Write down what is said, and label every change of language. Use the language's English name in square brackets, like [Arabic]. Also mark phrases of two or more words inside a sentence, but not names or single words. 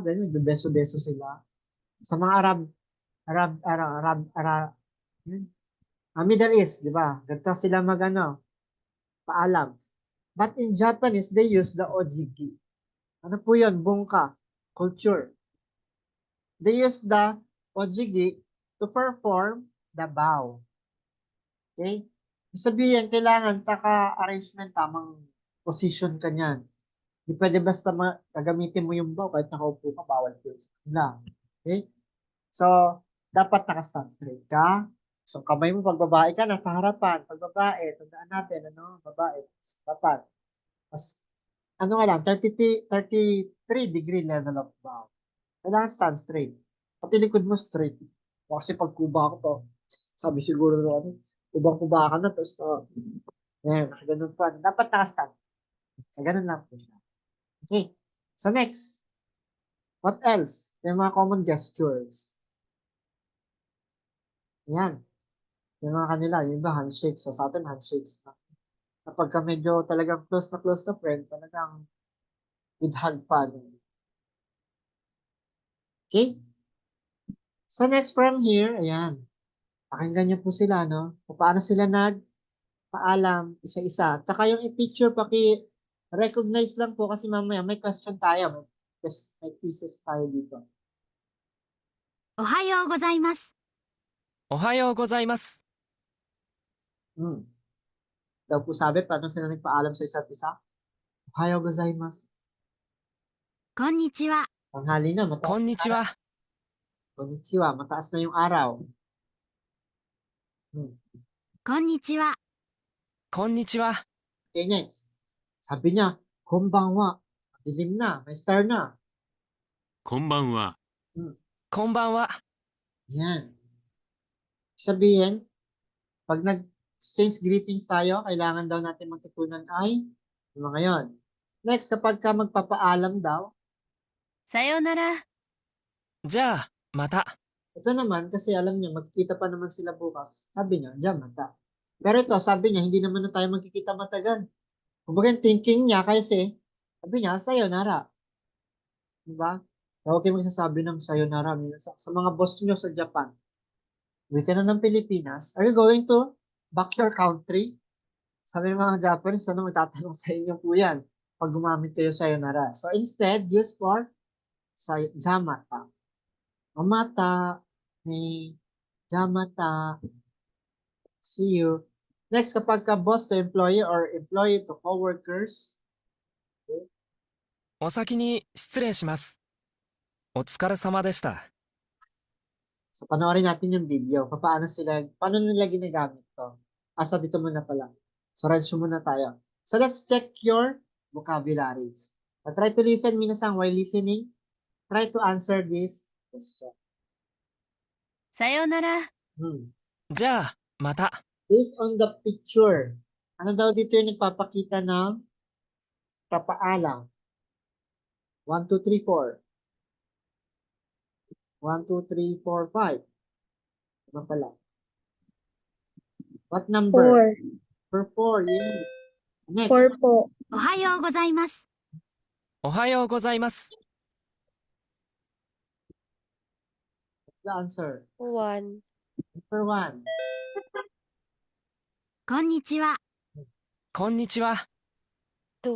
[Filipino] Ganyan, beso-beso sila. Sa mga Middle East, di ba? Ganito sila paalam. [English] But in Japanese, they use the ojigi. [Filipino] Ano po yun? Bunka. [English] Culture. They use the ojigi to perform the bow. Okay? [Filipino] Sabihin, kailangan taka-arrangement, tamang position ka niyan. Hindi pwede basta gagamitin mo yung bow kahit nakaupo ka, bawal po. Lang. Okay? So, dapat naka-stand straight ka. So, kamay mo pag babae ka, nasa harapan. Pag babae, tandaan natin, babae, dapat. Mas, nga lang, 33 [English] degree level of bow. [Filipino] Kailangan [English] stand straight. [Filipino] Pati likod mo straight. Kasi pag kuba ko to, sabi siguro kubang-kuba ka na, tapos yan, ganun pa. Dapat naka-stand. So, ganun lang po siya. Okay. [English] So, next. What else? [Filipino] Yung mga common gestures. Yan. Yung mga kanila, yung iba handshakes. So, sa atin, handshakes na. Kapag ka medyo talagang close na friend, talagang [English] with hug [Filipino] pa. [English] Okay? So, next from here, [Filipino] ayan. Pakinggan niyo po sila, no? Paano sila nagpaalam isa-isa. Tsaka yung i-picture, recognize lang po kasi mamaya may question tayo. May quizzes tayo dito. [Japanese] おはようございます。おはようございます。 [Filipino] Daw po sabi, paano sila nagpaalam sa isa't isa? [Japanese] おはようございます. こんにちは。 [Filipino] Tanghali na, [Japanese] こんにちは。 [Filipino] Konnichiwa, mataas na yung araw. [Japanese] こんにちは。こんにちは。 [English] Okay, next. [Filipino] Sabi niya, konbanwa. Dilim na, may star na. [Japanese] こんばんは。こんばんは。 [Filipino] Yan. Sabihin, pag nag-exchange greetings tayo, kailangan daw natin magtutunan ay yung mga yon. Next, kapag ka magpapaalam daw, [Japanese] さようなら。じゃあ、また。 [Filipino] ito naman, kasi alam niya, magkikita pa naman sila bukas. Sabi niya, diyan, mata. Pero ito, sabi niya, hindi naman na tayo magkikita matagal. Kumbaga, yung thinking niya, kasi, sabi niya, sayonara. Diba? Huwag kayo magsasabi ng sayonara. Sa mga boss niyo sa Japan, uwi ka na ng Pilipinas, [English] are you going to back your country? [Filipino] Sabi ng mga Japanese, ano itatanong sa inyo po yan pag gumamit kayo sayonara. [English] So, instead, use for jamata. Omata, ni jamata, see you. [Filipino] Next, kapag ka [English] boss to employee or employee to coworkers, [Japanese] お先に失礼します。お疲れ様でした。 [Filipino] so panoorin natin yung video. Paano nila ginagamit to? Asa dito muna pala. So, review muna tayo. [English] So, let's check your vocabularies. Try to listen, minasang, while listening, try to answer this question. [Japanese] さようなら。じゃあ、また。 [English] Based on the picture, [Filipino] ano daw dito yung nagpapakita ng papaalam? 1, 2, 3, 4. 1, 2, 3, 4, 5. Ano pala? [English] What number? 4. 4, yes. Next. [Filipino] 4 po. [Japanese] おはようございます。おはようございます。 [English] What's the answer? 1. Number 1. [Japanese] こんにちは。こんにちは。 2.